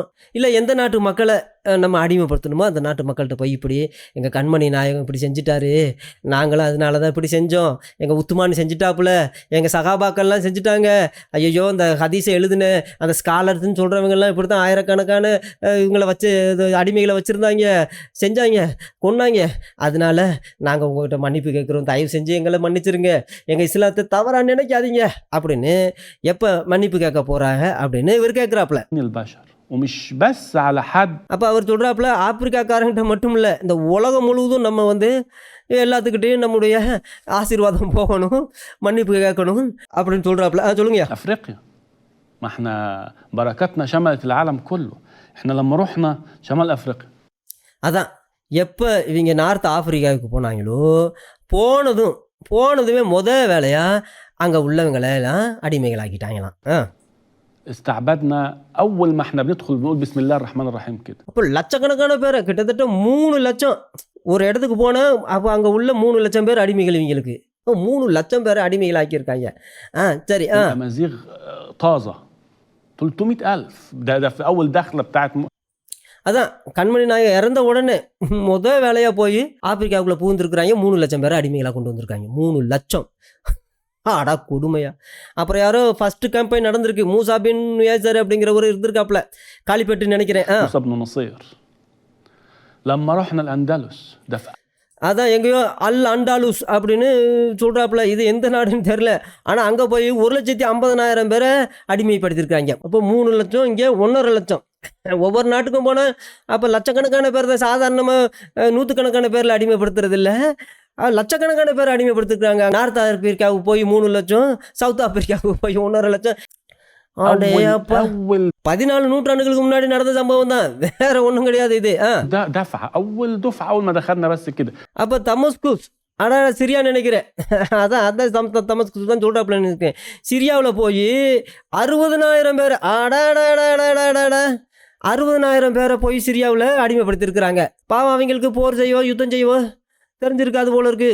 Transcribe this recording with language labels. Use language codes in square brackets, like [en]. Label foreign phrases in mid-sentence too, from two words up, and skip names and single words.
[ta] இல்லை எந்த நாட்டு மக்களை நம்ம அடிமைப்படுத்தணுமோ அந்த நாட்டு மக்கள்கிட்ட போய் இப்படி எங்கள் கண்மணி நாயகம் இப்படி செஞ்சிட்டாரு, நாங்களும் அதனால தான் இப்படி செஞ்சோம், எங்கள் உத்துமான் செஞ்சிட்டாப்புல, எங்கள் சகாபாக்கள்லாம் செஞ்சுட்டாங்க, ஐயோ இந்த ஹதீஸை எழுதுன அந்த ஸ்காலர்ஸ்ன்னு சொல்கிறவங்கெல்லாம் இப்படி தான் ஆயிரக்கணக்கான இவங்களை வச்சு அடிமைகளை வச்சுருந்தாங்க, செஞ்சாங்க, கொன்னாங்க, அதனால நாங்கள் உங்கள்கிட்ட மன்னிப்பு கேட்குறோம், தயவு செஞ்சு எங்களை மன்னிச்சிருங்க, எங்கள் இஸ்லாத்தை தவறாக நினைக்காதீங்க அப்படின்னு எப்போ மன்னிப்பு கேட்க போகிறாங்க அப்படின்னு இவர் கேட்குறாப்புல. [ar] البشر ومش بس على حد. [ta] அப்போ அவர் சொல்கிறாப்புல, ஆப்பிரிக்காக்காரங்கிட்ட மட்டும் இல்லை, இந்த உலகம் முழுவதும் நம்ம வந்து எல்லாத்துக்கிட்டையும் நம்முடைய ஆசீர்வாதம் போகணும், மன்னிப்பு கேட்கணும் அப்படின்னு சொல்கிறாப்புல. சொல்லுங்க. [ar] افريقيا، ما احنا بركاتنا شملت العالم كله. احنا لما رحنا شمال افريقيا [ta] அதான் எப்போ இவங்க நார்த் ஆப்பிரிக்காவுக்கு போனாங்களோ, போனதுமே வேலையாக அங்கே உள்ளவங்களை எல்லாம் அடிமைகளாக்கிட்டாங்களாம். [ar] استعبدنا. اول ما احنا بندخل بنقول بسم الله الرحمن الرحيم كده. [ta] அப்போ லட்சக்கணக்கான பேரை, கிட்டத்தட்ட 3 லட்சம் ஒரு இடத்துக்கு போனால் அப்போ அங்கே உள்ள 3 லட்சம் பேர் அடிமைகள் இவங்களுக்கு. 3 லட்சம் பேரை அடிமைகளாக்கியிருக்காங்க. சரி. [ar] امازيغ طازه 300,000. ده في اول دخله بتاعت [ta] அதான் கண்மணி நாயகம் இறந்த உடனே வேலையாக போய் ஆப்பிரிக்காவுக்குள்ளே பூந்துருக்குறாங்க, 3 லட்சம் பேரை அடிமைகளாக கொண்டு வந்திருக்காங்க. 3 லட்சம். அடா கொடுமையா. அப்புறம் யாரோ [en] first campaign [ta] நடந்திருக்கு, மூசா பின் யாசர் அப்படிங்கிறவர் இருந்திருக்காப்புல, காலிப்பேட்டு நினைக்கிறேன். [ar] موسى بن نصير لما رحنا الاندلس. ده [ta] அதான் எங்கேயோ அல் அண்டாலூஸ் அப்படின்னு சொல்கிறாப்புல, இது எந்த நாடுன்னு தெரில. ஆனால் அங்கே போய் 1,50,000 பேரை அடிமைப்படுத்தியிருக்காங்க. அப்போ 3 லட்சம், இங்கே 1.5 லட்சம். ஒவ்வொரு நாட்டுக்கும் போனால் அப்போ லட்சக்கணக்கான பேர் தான், சாதாரணமாக நூற்றுக்கணக்கான பேரில் அடிமைப்படுத்துறது இல்லை, லட்சக்கணக்கான பேர் அடிமைப்படுத்திருக்காங்க. நார்த் ஆப்பிரிக்காவுக்கு போய் 3 லட்சம், சவுத் ஆப்பிரிக்காவுக்கு போய் 1.5 லட்சம். 14 நூற்றாண்டுகளுக்கு முன்னாடி நடந்த சம்பவம் தான், வேற ஒன்றும் கிடையாது இது. [ar] ده دفعه اول دفعه اول ما دخلنا بس كده. [ta] அப்போ தமஸ்குஸ், சிரியா நினைக்கிறேன், அதான் தமஸ்குஸ் தான் சொல்கிறாப்புல நினைக்கிறேன். சிரியாவில் போய் 60,000 பேர், 60,000 பேரை போய் சிரியாவில் அடிமைப்படுத்தியிருக்கிறாங்க. பாவம், அவங்களுக்கு போர் செய்வோ யுத்தம் செய்வோ தெரிஞ்சிருக்காது போல இருக்கு.